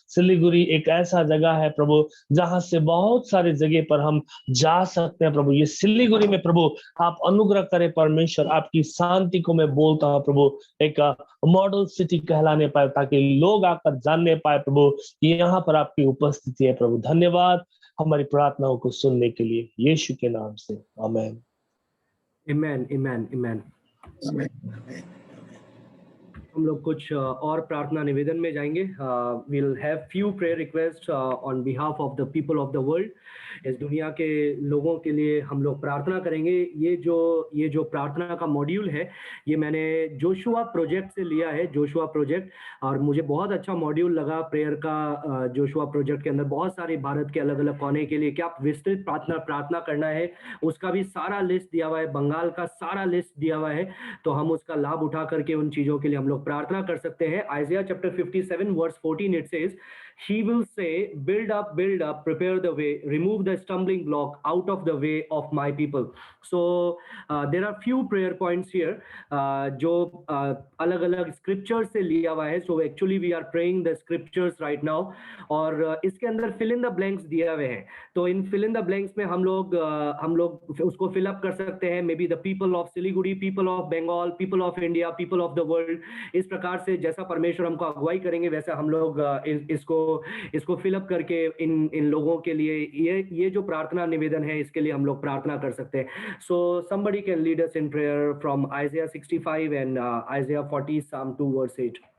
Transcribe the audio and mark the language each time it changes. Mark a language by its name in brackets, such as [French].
[Hindi] सिलीगुड़ी एक ऐसा जगह है प्रभु जहां से बहुत सारे जगह पर हम जा सकते हैं प्रभु। ये सिलीगुड़ी में प्रभु आप अनुग्रह करें परमेश्वर, आपकी शांति को मैं बोलता हूं प्रभु, एक मॉडल सिटी कहलाने पाए, ताकि लोग आकर जानने पाए प्रभु कि यहाँ पर आपकी उपस्थिति है प्रभु। धन्यवाद हमारी प्रार्थनाओं को सुनने के लिए, यीशु के नाम से, आमीन। [English] Amen, amen, amen. [Hindi] हम लोग कुछ और प्रार्थना निवेदन में जाएंगे। [English] We'll have few prayer requests on behalf of the people of the world. [Hindi] इस दुनिया के लोगों के लिए हम लोग प्रार्थना करेंगे। ये जो प्रार्थना का मॉड्यूल है, ये मैंने जोशुआ प्रोजेक्ट से लिया है, जोशुआ प्रोजेक्ट, और मुझे बहुत अच्छा मॉड्यूल लगा प्रेयर का। जोशुआ प्रोजेक्ट के अंदर बहुत सारे भारत के अलग अलग कोने के लिए क्या आप विस्तृत प्रार्थना करना है, उसका भी सारा लिस्ट दिया हुआ है, बंगाल का सारा लिस्ट दिया हुआ है, तो हम उसका लाभ उठा करके उन चीजों के लिए हम लोग प्रार्थना कर सकते हैं। [English] Isaiah chapter 57 verse 14 it says, he will say, build up, prepare the way, remove the stumbling block out of the way of my people. So there are few prayer points here [Hindi] जो अलग अलग scriptures से लिया हुआ है। [English] So actually we are praying the scriptures right now, [Hindi] और इसके अंदर [English] fill in the blanks [Hindi] दिया हुए हैं। तो इन [English] fill in the blanks [Hindi] में हम लोग उसको [English] fill up [Hindi] कर सकते हैं, [English] maybe the people of Siliguri, people of Bengal, people of India, people of the world। [Hindi] इस प्रकार से जैसा परमेश्वर हमको अगुवाई करेंगे वैसे हम लोग इसको [English] fill up [Hindi] करके इन लोगों के लिए ये जो प्रार्थना निवेदन है इसके लिए हम लोग प्रार्थना कर सकते हैं। [English] So somebody can lead us in prayer from Isaiah 65 and Isaiah 40, Psalm 2 verse 8.